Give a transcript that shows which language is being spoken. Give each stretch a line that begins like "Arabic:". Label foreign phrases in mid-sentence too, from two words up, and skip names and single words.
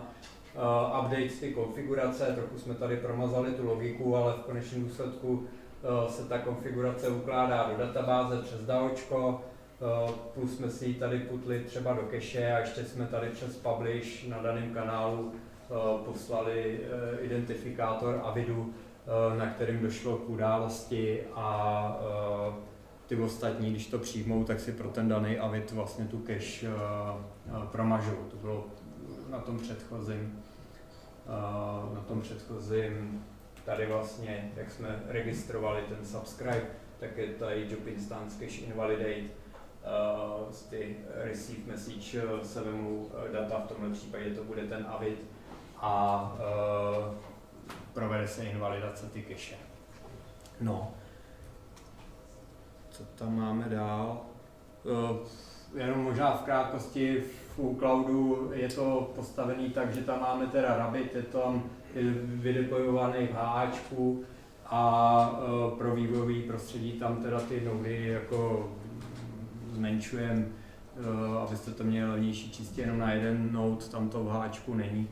Czech: update ty konfigurace, trochu jsme tady promazali tu logiku, ale v konečném důsledku se ta konfigurace ukládá do databáze přes DAOčko, plus jsme si ji tady putli třeba do cache a ještě jsme tady přes publish na daném kanálu poslali identifikátor avidu, na kterým došlo k události a ty ostatní, když to přijmou, tak si pro ten daný avid vlastně tu cache promažou. To bylo na tom předchozím tady vlastně, jak jsme registrovali ten subscribe, tak je tady
English: job instance cache invalidate,
Czech: z ty
English: receive message
Czech: se vemou data, v tomhle případě to bude ten avid a provede se invalidace ty cache. No, co tam máme dál? Jenom možná v krátkosti, v cloudu je to postavený tak, že tam máme teda Rabbit, je tam vydeployovaný v HAčku a pro vývojové prostředí tam teda ty nody jako zmenšujeme, abyste to měli levnější čistě jenom na jeden node, tam to v HAčku není.